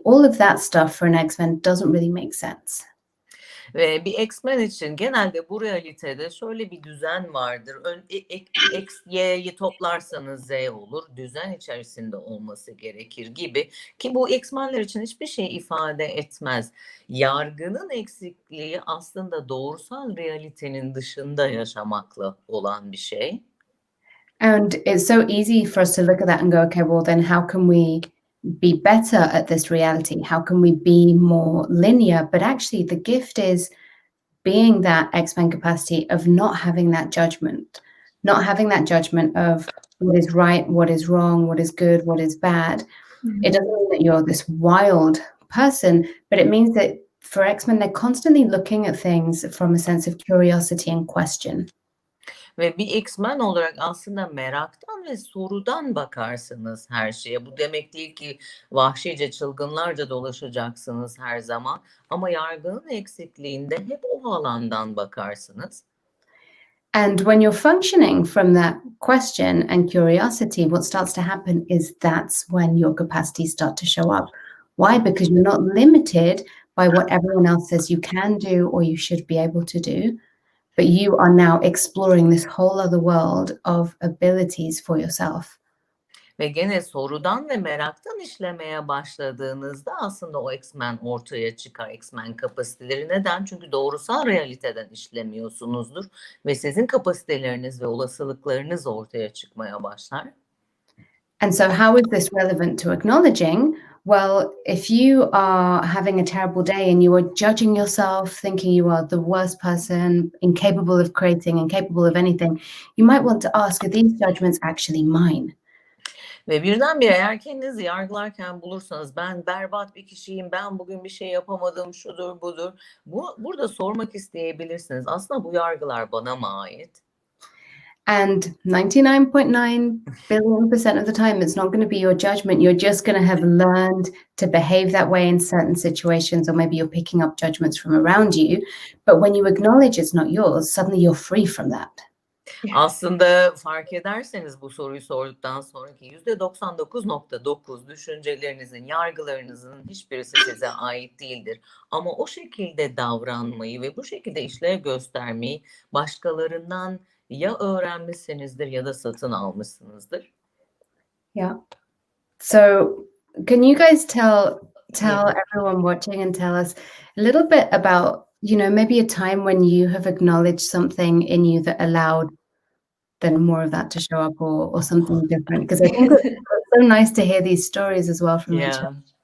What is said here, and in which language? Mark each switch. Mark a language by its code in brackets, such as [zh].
[en] All of that stuff for an X-Men doesn't really make sense. [tr] Ve bir X-Men için genelde bu realitede şöyle bir düzen vardır. X, Y'yi toplarsanız Z olur. Düzen içerisinde olması gerekir gibi. Ki bu X-Men'ler için hiçbir şey ifade etmez. Yargının eksikliği aslında doğrusal realitenin dışında yaşamakla olan bir şey. [en] And it's so easy for us to look at that and go, okay, well, then how can we be better at this reality? How can we be more linear? But actually, the gift is being that X-Men capacity of not having that judgment, not having that judgment of what is right, what is wrong, what is good, what is bad. It doesn't mean that you're this wild person, but it means that for X-Men, they're constantly looking at things from a sense of curiosity and question. [tr] Ve bir X-Men olarak aslında meraktan ve sorudan bakarsınız her şeye. Bu demek değil ki vahşice, çılgınlarca dolaşacaksınız her zaman. Ama yargının eksikliğinde hep o alandan bakarsınız. [en] And when you're functioning from that question and curiosity, what starts to happen is that's when your capacities start to show up. Why? Because you're not limited by what everyone else says you can do or you should be able to do. But you are now exploring this whole other world of abilities for yourself. [tr] Ve gene sorudan ve meraktan işlemeye başladığınızda aslında o X-Men ortaya çıkar. X-Men kapasiteleri. Neden? Çünkü doğrusal realiteden işlemiyorsunuzdur. Ve sizin kapasiteleriniz ve olasılıklarınız ortaya çıkmaya başlar. [en] And so how is this relevant to acknowledging? Well, if you are having a terrible day and you are judging yourself, thinking you are the worst person, incapable of creating, incapable of anything, you might want to ask, are these judgments actually mine? [tr] Ve birdenbire eğer kendinizi yargılarken bulursanız ben berbat bir kişiyim, ben bugün bir şey yapamadım, şudur budur. Burada sormak isteyebilirsiniz. Aslında bu yargılar bana mı ait? [en] And 99.9 billion% of the time, it's not going to be your judgment. You're just going to have learned to behave that way in certain situations, or maybe you're picking up judgments from around you. But when you acknowledge it's not yours, suddenly you're free from that. [tr] Aslında fark ederseniz bu soruyu sorduktan sonraki %99.9 düşüncelerinizin, yargılarınızın hiçbirisi size ait değildir. Ama o şekilde davranmayı ve bu şekilde işlev göstermeyi başkalarından ya öğrenmişsinizdir ya da satın almışsınızdır. [en] Yeah. So can you guys tell everyone watching and tell us a little bit about, maybe a time when you have acknowledged something in you that allowed then more of that to show up, or something different? Because I think it's so nice to hear these stories as well from each other.